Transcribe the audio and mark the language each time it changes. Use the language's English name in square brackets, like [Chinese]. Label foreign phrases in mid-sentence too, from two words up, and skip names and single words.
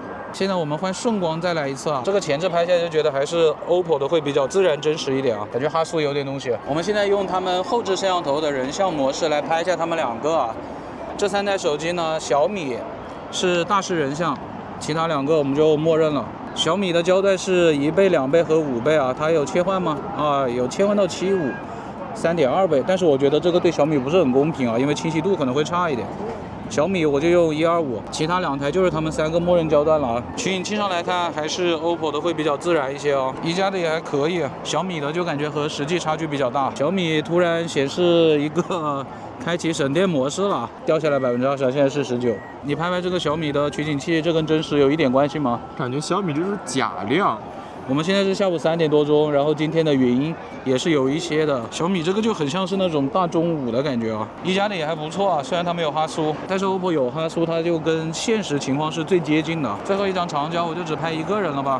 [Chinese] 現在我們換順光再來一次啊。這個前置拍下來就覺得還是 OPPO 的會比較自然真實一點啊，感覺哈蘇有點東西。我們現在用他們後置攝像頭的人像模式來拍一下他們2個啊。這3台手機呢，小米是大師人像，其他2個我們就默認了。小米的焦段是1倍、2倍和5倍啊，它有切換嗎？啊，有切換到75。3.2倍，但是我覺得這個對小米不是很公平啊，因為清晰度可能會差一點。小米我就用125，其他2台就是他們3個默認焦段了啊。取景器上來看，還是 OPPO 的會比較自然一些哦。一加的也還可以，小米的就感覺和實際差距比較大。小米突然顯示一個開啟省電模式了，掉下來20%，現在是19。你拍拍這個小米的取景器，這跟真實有一點關係嗎？感覺小米這是假亮。我們現在是下午3點多鐘，然後今天的雲也是有一些的。小米這個就很像是那種大中午的感覺啊。一加的也還不錯啊，雖然它沒有哈蘇，但是 OPPO 有哈蘇，它就跟現實情況是最接近的。最後一張長焦我就只拍1個人了吧。